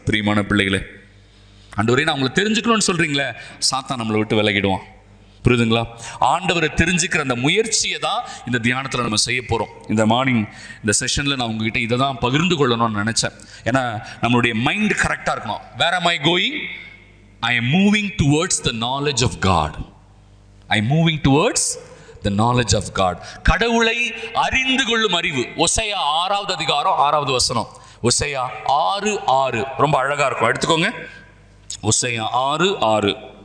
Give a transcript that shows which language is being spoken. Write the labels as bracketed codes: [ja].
[ta] பிரியமான பிள்ளைகளே, ஆண்டவரே நான் உங்களை தெரிஞ்சுக்கணும்னு சொல்றீங்களே, சாத்தான் நம்மளை விட்டு விலகிடுவான். புரியுதுங்களா? ஆண்டவரை தெரிஞ்சுக்கிற அந்த முயற்சியை தான் இந்த தியானத்தில் நம்ம செய்ய போறோம். இந்த மார்னிங் இந்த செஷன்ல நான் உங்ககிட்ட இதை தான் பகிர்ந்து கொள்ளணும்னு நினைச்சேன். ஏன்னா நம்மளுடைய மைண்ட் கரெக்டா இருக்கணும். [en] Where am I going? I am moving towards the knowledge of God. I am moving towards the knowledge of God. [ta] கடவுளை அறிந்து கொள்ளும் அறிவு. ஓசையா 6வது அதிகாரம் 6வது வசனம். ஓசையா 6:6 ரொம்ப அழகா இருக்கும், எடுத்துக்கோங்க. ஓசையா 6:6.